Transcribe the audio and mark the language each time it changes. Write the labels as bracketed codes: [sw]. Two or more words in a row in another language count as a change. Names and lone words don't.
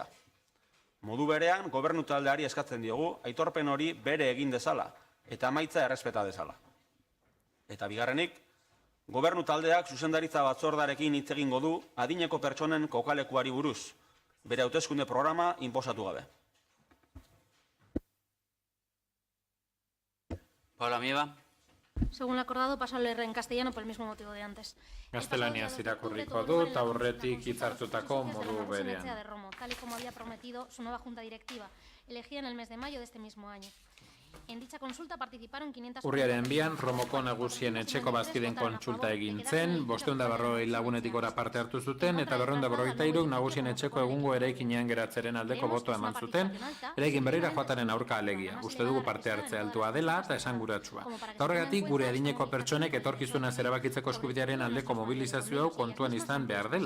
[eu] Modu berean, gobernu taldeari eskatzen diogu, aitorpen hori bere egin dezala eta emaitza errespeta dezala. Eta bigarrenik, gobernu taldeak zuzendaritza batzordarekin hitz egingo du adineko pertsonen kokalekuari buruz, bere hauteskunde programa inposatu gabe. Paula Mieva. [es] Según lo acordado, paso a leer en castellano por el mismo motivo de antes. [eu] Gaztelaniaz irakurriko dut, aurretik hitzartutako modu berean. [es] De Romo, tal y como había prometido su nueva junta directiva, elegida en el mes de mayo de este mismo año. En dicha consulta participaron 500... [eu] Urriaren 2an, Romoko Nagusien etxeko bazkideen kontsulta egin zen, 540 lagunetik gora parte hartu zuten, eta 243 Nagusien etxeko egungo eraikinean geratzeren aldeko botoa eman zuten, eraikin berrira joataren aurka alegia. Uste dugu parte hartze altua dela eta esanguratsua. Eta horregatik, gure adineko pertsonek etorkizuna erabakitzeko eskubidearen aldeko mobilizazio hau kontuan izan behar dela.